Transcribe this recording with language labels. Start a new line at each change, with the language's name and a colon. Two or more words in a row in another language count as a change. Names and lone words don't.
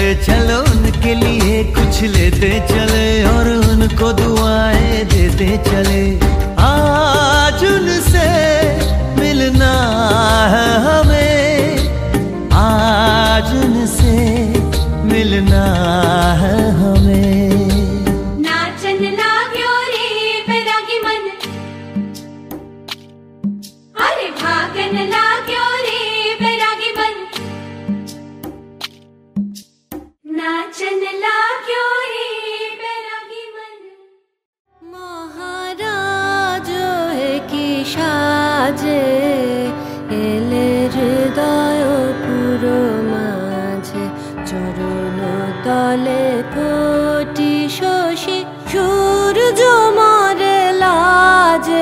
Hindi: चलो उनके लिए कुछ लेते चले, और उनको दुआएं देते चले। आज उनसे मिलना है हमें, आज उनसे मिलना है हमें।
Nepali: नाचन लाग्यो रे बैरागी मन, अरे भागन लाग्यो रे बैरागी मन, नाचन लाग्यो रे बैरागी मन।
Bangla: মহারাজ কী সাজে এলে হৃদয় পুরো মাঝে, চরণ তলে কোটি শশী সূর্য মরে লাজে।